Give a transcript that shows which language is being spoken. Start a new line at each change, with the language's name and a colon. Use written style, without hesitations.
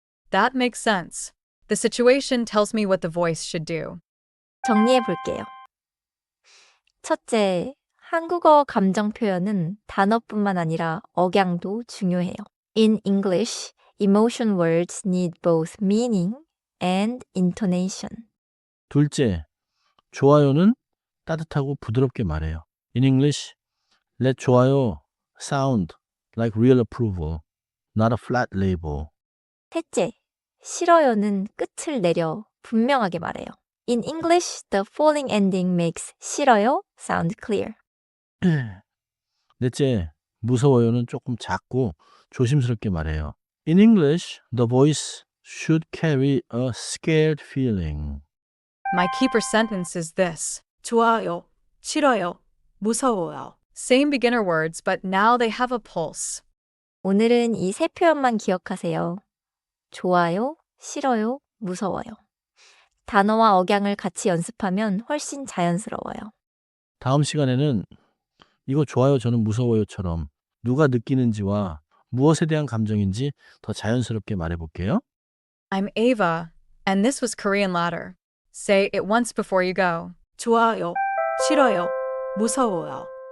English: That makes sense. The situation tells me what the voice should do.
Korean: 정리해 볼게요. 첫째, 한국어 감정 표현은 단어뿐만 아니라 억양도 중요해요.
English: In English, emotion words need both meaning and intonation.
Korean: 둘째, 좋아요는 따뜻하고 부드럽게 말해요.
English: In English, let 좋아요 sound like real approval, not a flat label.
Korean: 셋째, 싫어요는 끝을 내려 분명하게 말해요.
English: In English, the falling ending makes 싫어요 sound clear.
Korean: 넷째, 무서워요는 조금 작고 조심스럽게 말해요.
English: In English, the voice should carry a scared feeling. My keeper sentence is this.
Korean: 좋아요. 싫어요. 무서워요.
English: Same beginner words, but now they have a pulse.
Korean: 오늘은 이 세 표현만 기억하세요. 좋아요, 싫어요, 무서워요. 단어와 억양을 같이 연습하면 훨씬 자연스러워요. 다음 시간에는 이거 좋아요, 저는 무서워요처럼 누가 느끼는지와 무엇에 대한 감정인지 더 자연스럽게 말해볼게요.
English: I'm Ava, and this was Korean Ladder. Say it once before you go.
Korean: 좋아요. 싫어요. 무서워요.